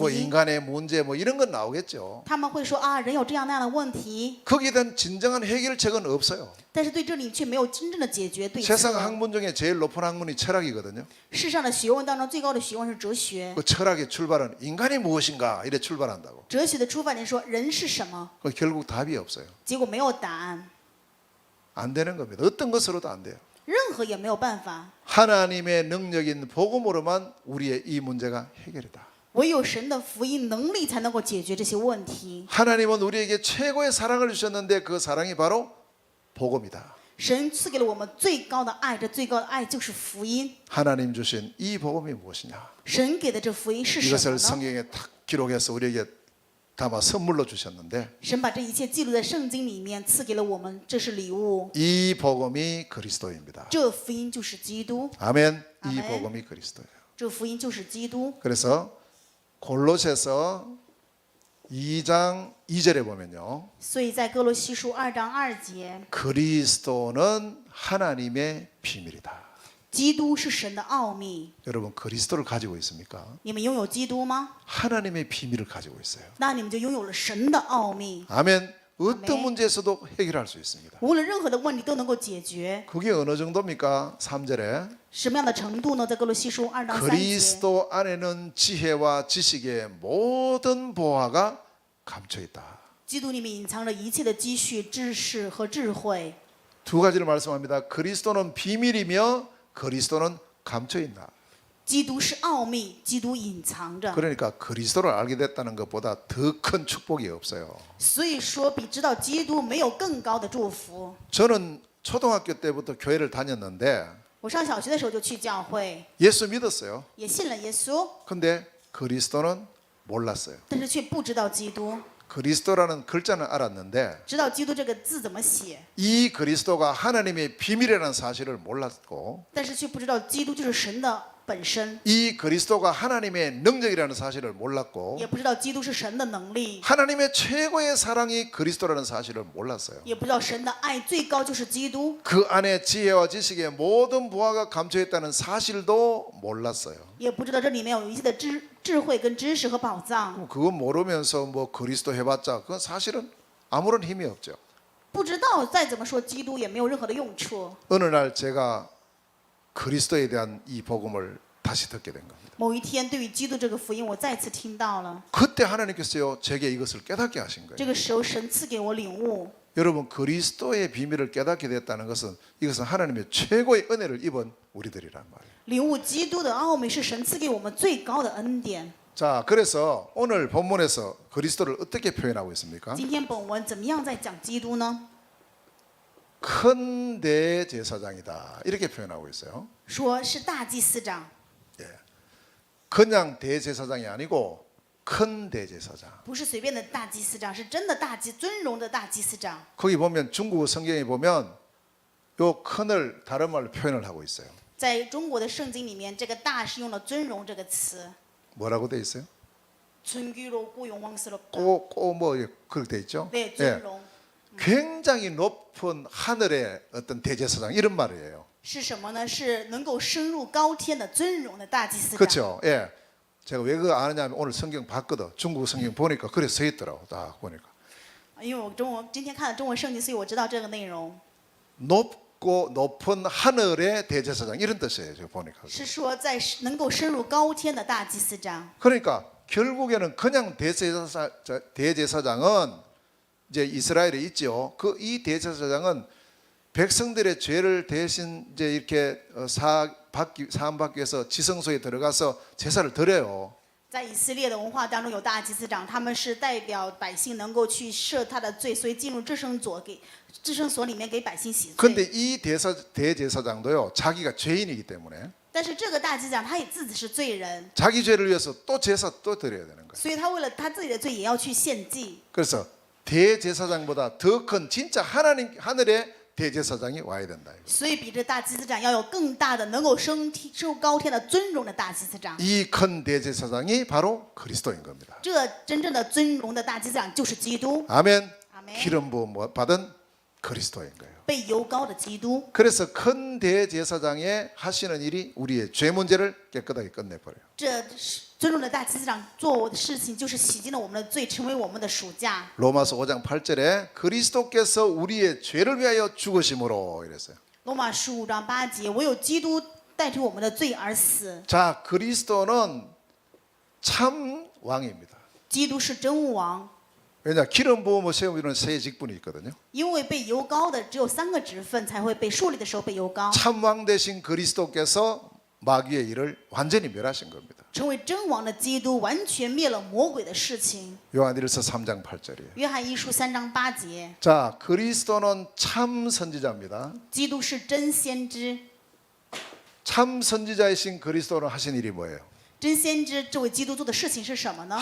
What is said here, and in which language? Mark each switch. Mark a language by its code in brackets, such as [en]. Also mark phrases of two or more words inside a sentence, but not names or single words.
[ko] 뭐 [zh] 音。 [ko] 인간의 문제 뭐 이런 건 나오겠죠. [zh] 他们会说啊，人有这样那样的问题， [ko] 거기에 대한 진정한 해결책은 없어요. [zh] 但是对这里却没有真正的解决对 [ko] 세상 [zh] 策。 [ko] 학문 중에 제일 높은 학문이 철학이거든요. [zh] 世上的学问当中最高的学问是哲学。 [ko] 그 철학의 출발은 인간이 무엇인가 이래 출발한다고. [zh] 哲学的出发点说人是什么， [ko] 그 결국 답이 없어요. [zh] 结果没有答案。 [ko] 안 되는 겁니다. 어떤 것으로도 안 돼요. [zh] 任何也没有办法。 [ko] 하나님의 능력인 복음으로만 우리의 이 문제가 해결이다. [zh] 唯有神的福音能力才能够解决这些问题。 [ko] 하나님은 우리에게 최고의 사랑을 주셨는데 그 사랑이 바로 복음이다. [zh] 神赐给了我们最高的爱，这最高的爱就是福音。 [ko] 하나님 주신 이 복음이 무엇이냐? [zh] 神给的这福音是什么 [ko] 이것을 [zh] 呢？ [ko] 성경에 탁 기록해서 우리에게 담아 선물로 주셨는데 [zh] 神把这一切记录在圣经里面，赐给了我们，这是礼物。 [ko] 이 복음이 그리스도입니다. [zh] 这福音就是基督， [ko] 아멘. 이 아멘. 복음이 그리스도예요. [zh] 这福音就是基督。 [ko] 그래서 골로새서 2장 2절에 보면요. [zh] 所以在哥罗西书2章2节， [ko] 그리스도는 하나님의 비밀이다. [zh] 基督是神的奥秘。 [ko] 여러분 그리스도를 가지고 있습니까? [zh] 你们拥有基督吗？ [ko] 하나님의 비밀을 가지고 있어요. [zh] 那你们就拥有了神的奥秘。 [ko] 아멘. 어떤 아멘. 문제에서도 해결할 수 있습니다. [zh] 无论任何的问题都能够解决。 [ko] 그게 어느 정도입니까? 3절에 [zh] 什么样的程度呢？在哥罗西书2章3节， [ko] 그리스도 안에는 지혜와 지식의 모든 보화가 감춰 있다. [zh] 基督里面隐藏着一切的积蓄、知识和智慧。 [ko] 두 가지를 말씀합니다. 그리스도는 비밀이며 그리스도는 감춰 있다. [zh] 基督是奥秘，基督隐藏着。 [ko] 그러니까 그리스도를 알게 됐다는 것보다 더 큰 축복이 없어요. [zh] 所以说，比知道基督没有更高的祝福。 [ko] 저는 초등학교 때부터 교회를 다녔는데 [zh] 我上小学的时候就去教会， [ko] 예수 믿었어요. [zh] 也信了耶稣， [ko] 근데 그리스도는 몰랐어요. [zh] 但是却不知道基督。 [ko] 그리스도라는 글자는 알았는데 [zh] 知道基督这个字怎么写， [ko] 이 그리스도가 하나님의 비밀이라는 사실을 몰랐고 [zh] 但是却不知道基督就是神的本身， [ko] 이 그리스도가 하나님의 능력이라는 사실을 몰랐고 [zh] 也不知道基督是神的能力， [ko] 하나님의 최고의 사랑이 그리스도라는 사실을 몰랐어요. [zh] 也不知道神的爱最高就是基督， [ko] 그 안에 지혜와 지식의 모든 부하가 감춰 있다는 사실도 몰랐어요. [zh] 也不知道这里面有一切的智慧跟知识和宝藏。 [ko] 그럼 그거 모르면서 뭐 그리스도 해봤자 그건 사실은 아무런 힘이 없죠. [zh] 不知道再怎么说基督也没有任何的用处。 [ko] 어느 날 제가 그리스도에 대한 이 복음을 다시 듣게 된 겁니다. [zh] 某一天，对于基督这个福音，我再次听到了。 [ko] 그때 하나님께서요 제게 이것을 깨닫게 하신 거예요. [zh] 这个时候，神赐给我领悟。 [ko] 여러분 그리스도의 비밀을 깨닫게 됐다는 것은 이것은 하나님의 최고의 은혜를 입은 우리들이란 말이에요. [zh] 领悟基督的奥秘是神赐给我们最高的恩典。 [ko] 자, 그래서 오늘 본문에서 그리스도를 어떻게 표현하고 있습니까? [zh] 今天本文怎么样在讲基督呢？ [ko] 큰 대제사장이다 이렇게 표현하고 있어요. [zh] 说是大祭司长， [ko] 그냥 대제사장이 아니고 큰 대제사장. [zh] 不是随便的大祭司长，是真的尊荣的大祭司长。 [ko] 거기 보면 중국 성경에 보면 요 큰을 다른 말로 표현을 하고 있어요. [zh] 在中国的圣经里面，这个“大”是用了“尊荣”这个词， [ko] 뭐라고 돼 있어요? 尊귀로 고 영광스럽다。 뭐 그렇게 돼 있죠? 네, [zh] 尊荣 [ko] 굉장히 높은 하늘의 어떤 대제사장 이런 말이에요. [zh] 是什么呢？是能够升入高天的尊荣的大祭司长。 [ko] 그렇죠? 예. 제가 왜 그거 아느냐면 오늘 성경 봤거든. 중국 성경 보니까 그래 써 있더라고. 딱 보니까. [zh] 因为我今天看了中文圣经，所以我知道这个内容。 [ko] 높고 높은 하늘의 대제사장 이런 뜻이에요. 제가 보니까. [zh] 是说在能够升入高天的大祭司长。 [ko] 그러니까 결국에는 그냥 대제사장은 이제 이스라엘에 있죠. 그 이 대제사장은 백성들의 죄를 대신 이제 이렇게 사함 받기 위해서 지성소에 들어가서 제사를 드려요. [zh] 在以色列的文化当中，有大祭司长，他们是代表百姓能够去赦他的罪，所以进入至圣所里面给百姓洗罪。 [ko] 근데 이 대제사장도요 자기가 죄인이기 때문에 [zh] 但是这个大祭司长他也自己是罪人， [ko] 자기 죄를 위해서 또 제사 또 드려야 되는 거예요. [zh] 所以他为了他自己的罪也要去献祭。 [ko] 그래서 대제사장보다 더 큰 진짜 하늘의 대제사장이 와야 된다. [zh] 所以比这大祭司长要有更大的能够升入高天的尊荣的大祭司长。 [ko] 이 큰 대제사장이 바로 그리스도인 겁니다. [zh] 这真正的尊荣的大祭司长就是基督， [ko] 아멘. 아멘. 기름 부음 받은 그리스도인 거예요. [zh] 被油膏的基督。 [ko] 그래서 큰 대제사장의 하시는 일이 우리의 죄 문제를 깨끗하게 끝내버려요. [zh] 这尊荣的大祭司长做的事情就是洗净了我们的罪，成为我们的赎价。 [ko] 로마서 5장 8절에 그리스도께서 우리의 죄를 위하여 죽으심으로 이랬어요. [zh] 罗马书5章8节，唯有基督代替我们的罪而死。 [ko] 자, 그리스도는 참 왕입니다. [zh] 基督是真王， [ko] 왜냐 기름 부음을 세우는 세 직분이 있거든요. [zh] 因为被油膏的只有3个职分才会被树立的时候被油膏， [ko] 참왕 되신 그리스도께서 마귀의 일을 완전히 멸하신 겁니다. [zh] 成为真王的基督完全灭了魔鬼的事情。 [ko] 요한일서 3장 8절이에요. [zh] 约翰一书3章8节， [ko] 자, 그리스도는 참 선지자입니다. [zh] 基督是真先知， [ko] 참 선지자이신 그리스도는 하신 일이 뭐예요? [zh] 真先知这位基督做的事情是什么呢？